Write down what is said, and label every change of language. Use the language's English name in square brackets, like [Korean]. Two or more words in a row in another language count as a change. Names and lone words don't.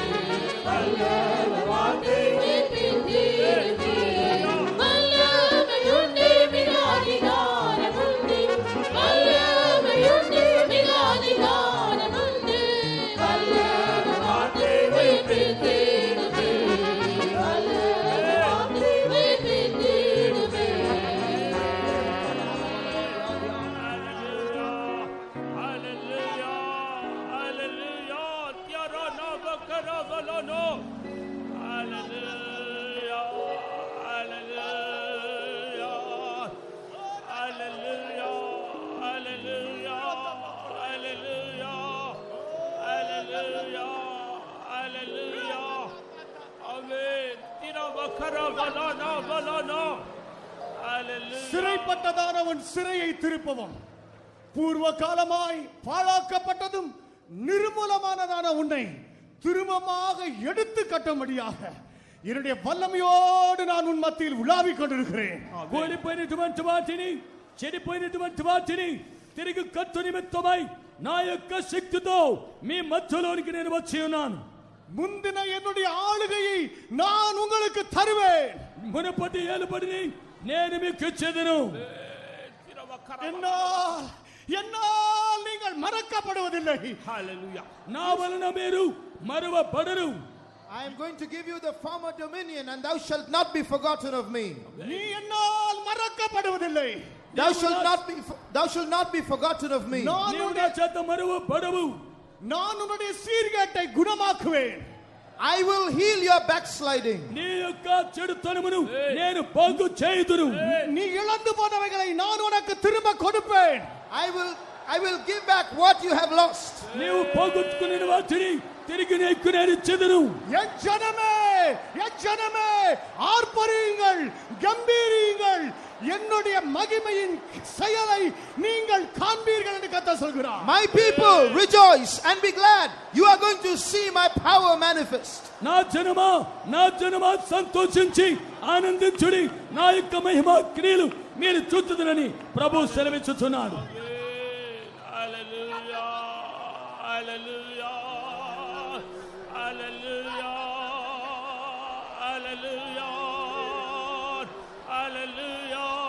[Tamil] வல்லமை வார்த்தை உயிர்ப்பித்திடுமே வல்லமை உண்டு மிக அதிகாரமுண்டு வல்லமை உண்டு மிக அதிகாரமுண்டு வல்லமை வார்த்தை உயிர்ப்பித்திடுமே வல்லமை வார்த்தை உயிர்ப்பித்திடுமே Hallelujah, hallelujah, Tiarana Bakara Balano. Hallelujah, hallelujah, hallelujah, hallelujah, hallelujah, hallelujah, hallelujah. Amen. Tira Bakara Balano, Balano. Hallelujah. சிறைப்பட்டதானவன் சிறையை திருப்பவும் பூர்வ காலமாய் பாழாக்கப்பட்டதும் நிர்மூலமானதான உன்னை திரும்பமாக எடுத்து கட்டும்படியாக என்னுடைய வல்லமையோடு நான் உன் மத்தியில் உலாவிக் கொண்டிருக்கிறேன். [Telugu] కూలిపోయినటువంటి వాటిని చెడిపోయినటువంటి వాటిని తిరిగి కట్టు నిమిత్తమై నా యొక్క శక్తితో మీ మధ్యలోనికి నేను వచ్చి ఉన్నాను. [Tamil] முந்தின என்னுடைய ஆளுகையை நான் உங்களுக்கு தருவேன். [Telugu] మునుపటి ఏలుబడిని నేను మీకు ఇచ్చేదను. [Tamil] என்னால் நீங்கள் மறக்கப்படுவதில்லை. [Telugu] హల్లెలూయా. నా వలన మీరు మరువబడరు. [English] I am going to give you the former dominion, and thou shalt not be forgotten of me. [Tamil] நீ என்னால் மறக்கப்படுவதில்லை. [English] Thou shalt not be forgotten of me. [Telugu] నీవు నా చేత మరువబడవు. [Tamil] நான் உன்னுடைய சீர்கேட்டை குணமாக்குவேன். [English] I will heal your backsliding. [Telugu] నీ యొక్క చెడుతనమును నేను బాగు చేయుదును. [Tamil] நீ இழந்து போனவைகளை நான் உனக்கு திரும்ப கொடுப்பேன். [English] I will give back what you have lost. [Telugu] నీవు పోగొట్టుకున్న వాటిని తిరిగి నీకు నేను ఇచ్చెదను. [Tamil] என் ஜனமே ஆர்ப்பரியுங்கள், கம்பீரியுங்கள், என்னுடைய மகிமையின் செயலை நீங்கள் காண்பீர்கள் என்று கர்த்தர் சொல்கிறார். [English] My people, rejoice and be glad. You are going to see my power manifest. [Telugu] నా జనమా సంతోషించి ఆనందించుడి, నా యొక్క మహిమ క్రియలు మీరు చూచుదురని ప్రభు సెలవిచ్చుచున్నాడు. హల్లెలూయా, హల్లెలూయా, హల్లెలూయా, హల్లెలూయా, హల్లెలూయా,